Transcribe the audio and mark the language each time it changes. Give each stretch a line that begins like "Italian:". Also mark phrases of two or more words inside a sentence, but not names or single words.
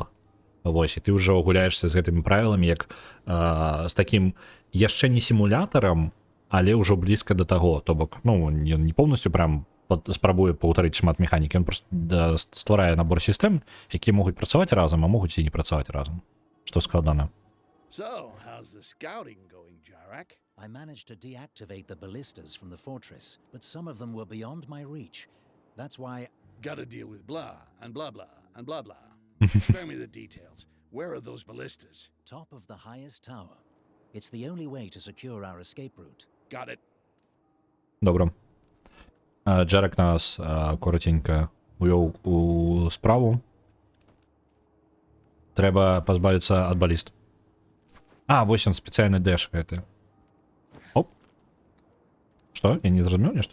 Belarusian: Вось, і ты ўжо гуляешся з гэтымі правіламі як з такім яшчэ не сімулятарам, але ўжо блізка да таго, то бок, ну, не поўнасцю прям спрабуе паўтарыць шмат механікі, ён проста стварае набор сістэм, якія могуць працаваць разам, а могуць і не працаваць разам. Што складана.
English: So, how's the scouting going, Jarak? I managed to deactivate the ballistas from the fortress, but some of them were beyond my reach. That's why... Gotta deal with blah, and blah blah, and blah blah. Spare me the details. Where are those ballistas? Top of the highest tower. It's the only way to secure our escape route. Got it.
Belarusian: Добра. Джарак нас коротенько увёў у справу. Трэба пазбавіцца ад баліст. Вось он, спецыяльны дэш гэты. Оп. Што? Я не зразумеў нешта?